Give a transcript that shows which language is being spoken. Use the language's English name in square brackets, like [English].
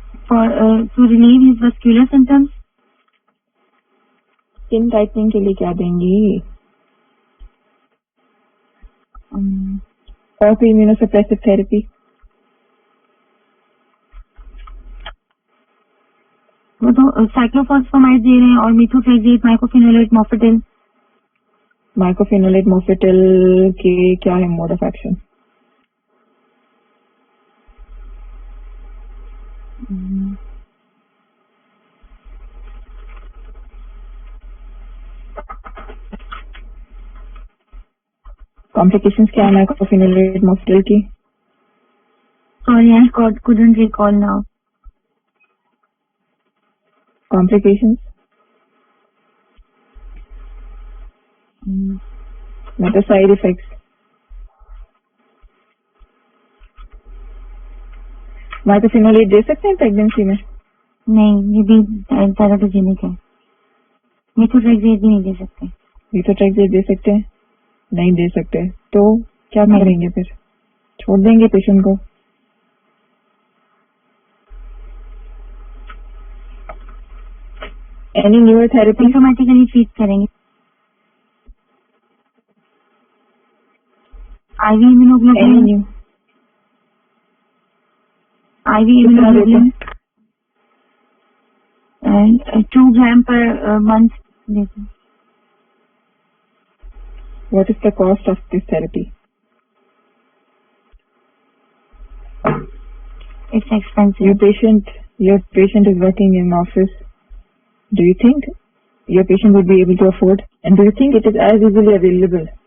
[English] To relieve his vascular symptoms. [Hindi] Skin tightening के लिए क्या देंगी? और कोई immunosuppressive therapy? वो तो साइक्लोफॉस्फेमाइड दे रहे हैं और मिथोट्रेक्सेट, माइकोफिनोलेट, मॉफेटिल. माइकोफिनोलेट, मॉफेटिल के क्या है मोड ऑफ एक्शन? कॉम्प्लिकेशंस क्या है माइकोफिनोलेट, मॉफेटिल की? [English] Sorry, I couldn't recall now. Complications? What are side effects? [Hindi] माइथोफेनोलेट दे सकते हैं प्रेगनेंसी में? नहीं, ये भी टेराटोजेनिक है. मेथोट्रेक्सेट भी नहीं दे सकते. मेथोट्रेक्सेट दे सकते हैं? नहीं दे सकते. तो क्या नहीं. करेंगे फिर? छोड़ देंगे पेशेंट को? [English] Any neuro therapy? [Hindi] Symptomatically treat करेंगे. [English] IV any immunoglobulin, न्यू? IV [Hindi] कितना इम्यूनोग्लोबुलिन 2 ग्राम पर मंथ देते हैं. [English] What is the cost of this therapy? It's expensive. Your patient is working in an office. Do you think your patient would be able to afford? And do you think it is as easily available?